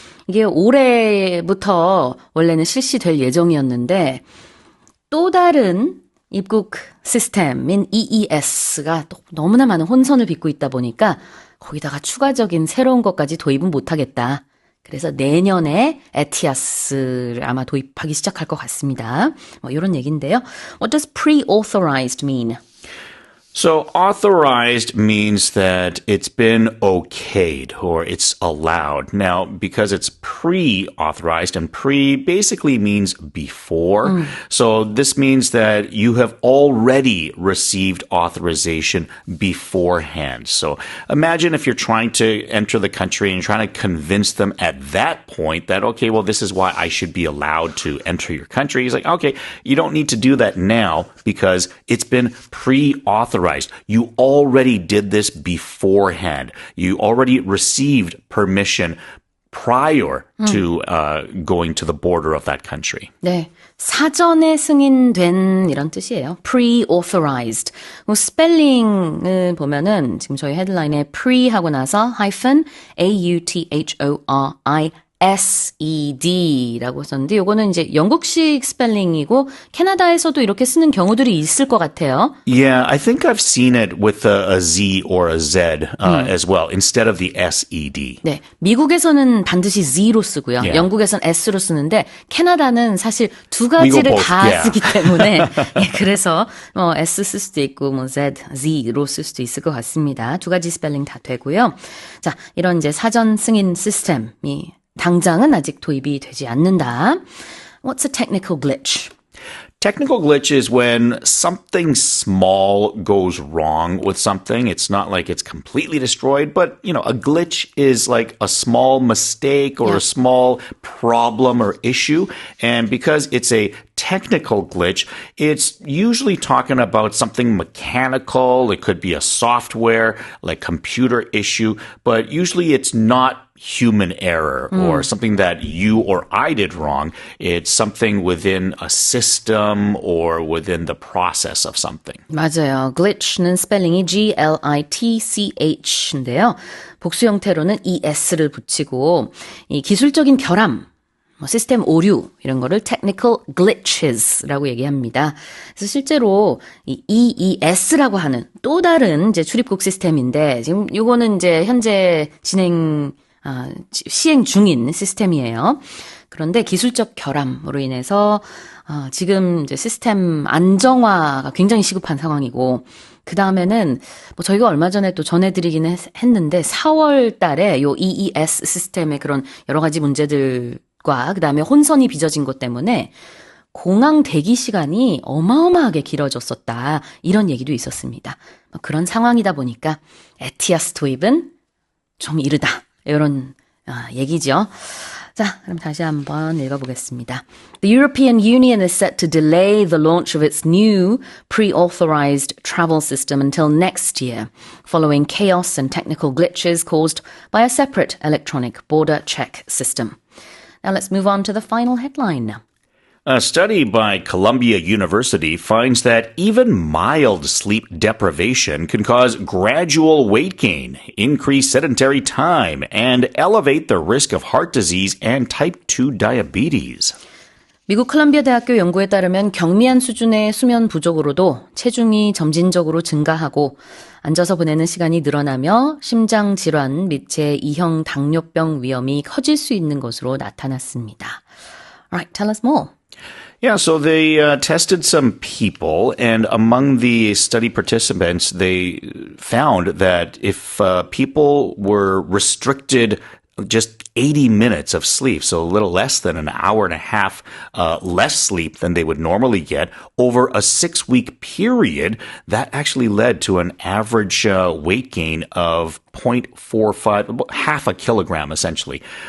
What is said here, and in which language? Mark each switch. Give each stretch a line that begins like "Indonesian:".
Korean: 이게 올해부터 원래는 실시될 예정이었는데 또 다른 입국 시스템인 EES가 너무나 많은 혼선을 빚고 있다 보니까 거기다가 추가적인 새로운 것까지 도입은 못하겠다. 그래서 내년에 에티아스를 아마 도입하기 시작할 것 같습니다. 뭐 이런 얘기인데요.
English: What does pre-authorized mean? So authorized means that it's been okayed or it's allowed. Now, because it's pre-authorized and pre basically means before. So this means that you have already received authorization beforehand. So imagine if you're trying to enter the country and trying to convince them at that point that, okay, well, this is why I should be allowed to enter your country. He's like, okay, you don't need to do that now because it's been pre-authorized. You already did this beforehand. You already received permission prior to going to the border of that country.
Korean: 네, 사전에 승인된 이런 뜻이에요.
English: Pre-authorized.
Korean: 스펠링을 보면은 지금 저희 헤드라인에 pre 하고 나서 hyphen A-U-T-H-O-R-I-S-E-D라고 썼는데 요거는 이제 영국식 스펠링이고 캐나다에서도 이렇게 쓰는 경우들이 있을 것 같아요.
English: Yeah, I think I've seen it with a Z or a Z as well, instead of the S-E-D.
Korean: 네, 미국에서는 반드시 Z로 쓰고요.
English: Yeah.
Korean: 영국에서는 S로 쓰는데 캐나다는 사실 두 가지를
English: both,
Korean: 다
English: yeah.
Korean: 쓰기 때문에 예, 그래서 S 쓸 수도 있고 뭐 Z로 쓸 수도 있을 것 같습니다. 두 가지 스펠링 다 되고요. 자, 이런 이제 사전 승인 시스템이 당장은 아직 도입이 되지 않는다.
English: What's a technical glitch? Technical glitch is when something small goes wrong with something. It's not like it's completely destroyed, but, you know, a glitch is like a small mistake or a small problem or issue. And because it's a technical glitch, it's usually talking about something mechanical. It could be a software, like computer issue, but usually it's not human error or something that you or I did wrong. It's something within a system or within the process of something.
Korean: 맞아요. glitch는 스펠링이 G-L-I-T-C-H인데요. 복수 형태로는 ES를 붙이고 이 기술적인 결함, 시스템 오류 이런 거를 technical glitches라고 얘기합니다. 그래서 실제로 이 EES라고 하는 또 다른 이제 출입국 시스템인데 지금 이거는 이제 현재 시행 중인 시스템이에요. 그런데 기술적 결함으로 인해서 지금 이제 시스템 안정화가 굉장히 시급한 상황이고 그 다음에는 뭐 저희가 얼마 전에 또 전해드리기는 했는데 4월 달에 요 EES 시스템의 그런 여러 가지 문제들과 그 다음에 혼선이 빚어진 것 때문에 공항 대기 시간이 어마어마하게 길어졌었다. 이런 얘기도 있었습니다. 그런 상황이다 보니까 에티아스 도입은 좀 이르다. 이런 얘기죠. 자, 그럼 다시 한번 읽어보겠습니다.
English: The European Union is set to delay the launch of its new pre-authorized travel system until next year, following chaos and technical glitches caused by a separate electronic border check system. Now let's move on to the final headline. A study by Columbia University finds that even mild sleep deprivation can cause gradual weight gain, increase sedentary time, and elevate the risk of heart disease and type 2 diabetes.
Korean: 미국 콜롬비아 대학교 연구에 따르면 경미한 수준의 수면 부족으로도 체중이 점진적으로 증가하고 앉아서 보내는 시간이 늘어나며 심장 질환 및 제2형 당뇨병 위험이 커질 수 있는 것으로 나타났습니다.
English: Alright, tell us more. Yeah, so they tested some people, and among the study participants, they found that if people were restricted just 80 minutes of sleep, so a little less than an hour and a half less sleep than they would normally get over a 6-week period, that actually led to an average weight gain of 0.45, about half a kilogram essentially.